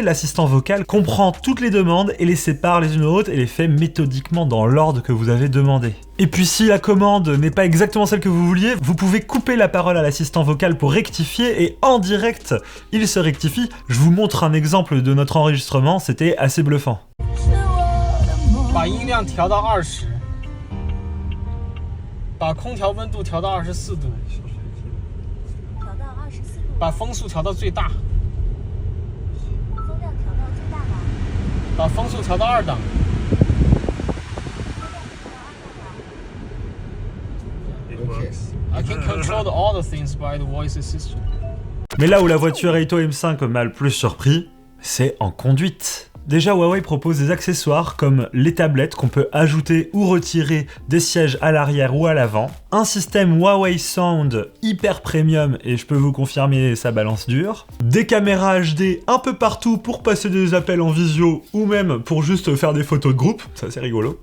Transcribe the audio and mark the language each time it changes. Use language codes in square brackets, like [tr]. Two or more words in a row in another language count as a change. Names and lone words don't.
[fr] L'assistant vocal comprend toutes les demandes et les sépare les unes aux autres et les fait méthodiquement dans l'ordre que vous avez demandé. Et puis si la commande n'est pas exactement celle que vous vouliez, vous pouvez couper la parole à l'assistant vocal pour rectifier et en direct, il se rectifie. Je vous montre un exemple de notre enregistrement, c'était assez bluffant. [zh] 把音量调到20，把空调温度调到24度，调到24度，把风速调到最大，风量调到最大吗？把风速调到2档。 [en] Ok. I can control all the things by the voice assistant. [fr] Mais là où la voiture Aito M5 m'a le plus surpris, C'est en conduite. Déjà, Huawei propose des accessoires comme les tablettes qu'on peut ajouter ou retirer des sièges à l'arrière ou à l'avant, un système Huawei Sound hyper premium et je peux vous confirmer ça balance dur, des caméras HD un peu partout pour passer des appels en visio ou même pour juste faire des photos de groupe, ça c'est rigolo.